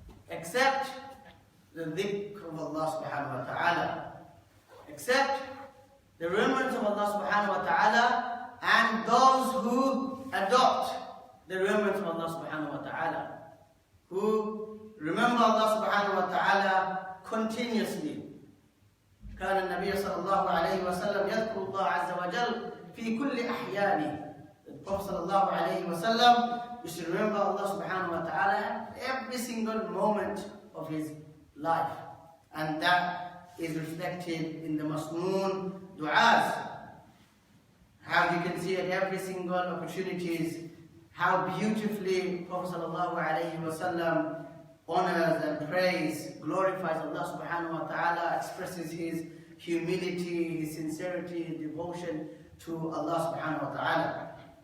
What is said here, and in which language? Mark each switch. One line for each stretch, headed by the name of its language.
English: Except the dhikr of Allah subhanahu wa ta'ala. Except the remembrance of Allah subhanahu wa ta'ala and those who adopt the remembrance of Allah subhanahu wa ta'ala. Who remember Allah subhanahu wa ta'ala continuously.
Arabic: كان النبي صلى الله عليه وسلم يذكر الله عز وجل في كل أحيانه.
English: The Prophet
Arabic: صلى الله عليه وسلم
English: used to remember Allah subhanahu wa ta'ala every single moment of his life. And that is reflected in the masnoon du'as. How you can see at every single opportunities how beautifully Prophet sallallahu alayhi wa sallam honors and praise, glorifies Allah subhanahu wa ta'ala, expresses his humility, his sincerity, his devotion to Allah subhanahu wa ta'ala.